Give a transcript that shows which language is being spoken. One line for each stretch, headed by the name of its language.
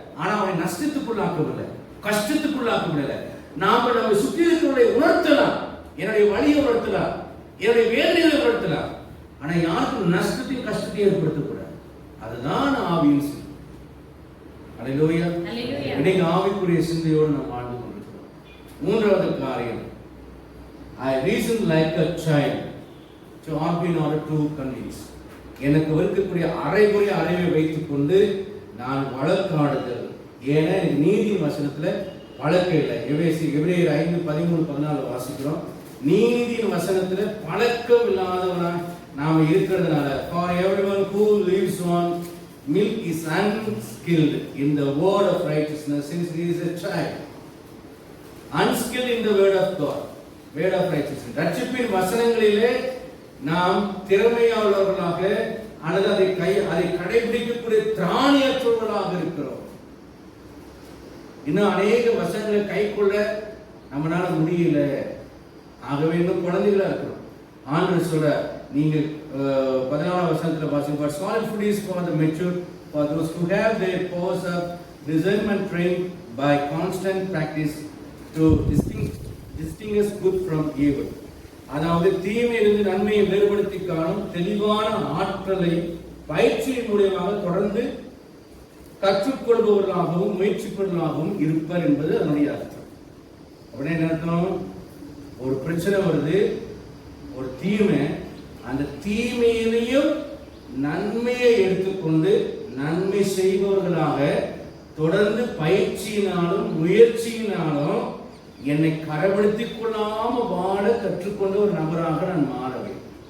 Tamil: ஆனா அவனை நஷ்டத்துக்குள்ளாக்கவில்லை, கஷ்டத்துக்குள்ளாக்கவில்லை. நாம நம்ம சுற்றி இருக்கிறவரை உணர்த்தலாம், என்னுடைய வழியை உணர்த்தலாம், என்னுடைய வேதனைகளை உணர்த்தலாம். ஆனா யாருக்கும் நஷ்டத்தையும் கஷ்டத்தையும் ஏற்படுத்தக்கூடாது. அதுதான் ஆவியின் சிந்தை. அல்லேலூயா. இன்னைக்கு ஆவிக்குரிய சிந்தையோடு நாம் வாழ்ந்து கொண்டிருக்கிறோம். மூன்றாவது காரியம்,
English: I reason like a child to argue in order to convince.
Tamil: எனக்கு இருக்கக்கூடிய அரைகுறை அறிவை வைத்துக் கொண்டு நான் வழக்காடுதல். ஏன்னா எனக்கு நீதியின் வசனத்துல பழக்கம் இல்லை. எபிரேயர் 5:13-14 வாசிக்கிறோம். நீதியின் வசனத்துல பழக்கம் இல்லாதவனா நாம இருக்கிறதுனால,
English: for everyone who lives on milk is unskilled in the word of righteousness since he is a child. Unskilled in the word of God, word of righteousness.
Tamil: ரட்சிப்பின் வசனங்களிலே நாம் திறமையாளர்களாக அல்லது அதை கடைபிடிக்கக்கூடிய திராணியற்றவர்களாக இருக்கிறோம். இன்னும் அநேக வசனங்களை கைக்கொள்ள நம்மளால முடியல. ஆகவே இன்னும் குழந்தைகளா இருக்கிறோம். ஆண்டவர் சொல்ற, நீங்கள் 14 வசனத்துல வாசிப்பா,
English: solid food is for the mature, for those who have their powers of discernment trained by constant practice to distinguish good from evil.
Tamil: அதாவது தீமையிலிருந்து நன்மையை வேறுபடுத்தி காணும் தெளிவான ஆற்றலை பயிற்சியின் மூலமாக தொடர்ந்து கற்றுக்கொள்பவர்களாகவும் முயற்சிப்பவர்களாகவும் இருப்பர் என்பது அதனுடைய அர்த்தம். அப்படின்னா என்ன அர்த்தம்? ஒரு பிரச்சனை வருது, ஒரு தீமை, அந்த தீமையிலையும் நன்மையை எடுத்துக்கொண்டு நன்மை செய்பவர்களாக தொடர்ந்து பயிற்சியினாலும் முயற்சியினாலும் என்னை கரப்படுத்திக் கொள்ளாம வாழ கற்றுக்கொண்ட ஒரு நபராக நான் மாறவேன்.